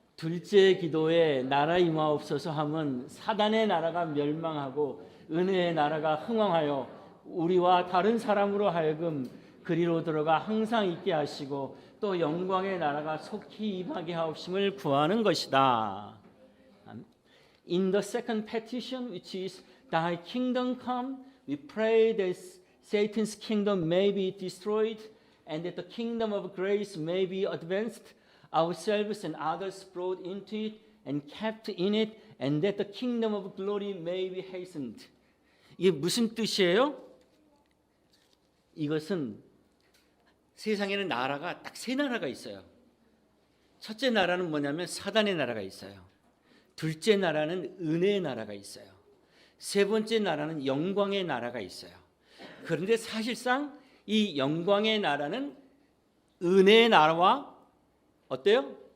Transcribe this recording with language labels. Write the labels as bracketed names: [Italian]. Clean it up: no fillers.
[Korean] 둘째 기도에 나라 임하옵소서 함은 사단의 나라가 멸망하고 은혜의 나라가 흥왕하여 우리와 다른 사람으로 하여금 그리로 들어가 항상 있게 하시고 또 영광의 나라가 속히 임하게 하옵심을 구하는 것이다. [English] In the second petition, which is Thy kingdom come, we pray that Satan's kingdom may be destroyed and that the kingdom of grace may be advanced, ourselves and others brought into it and kept in it, and that the kingdom of glory may be hastened. [Korean] 이게 무슨 뜻이에요? 이것은 세상에는 나라가 딱 세 나라가 있어요. 첫째 나라는 뭐냐면 사단의 나라가 있어요. 둘째 나라는 은혜의 나라가 있어요. 세 번째 나라는 영광의 나라가 있어요. 그런데 사실상 이 영광의 나라는 은혜의 나라와 어때요?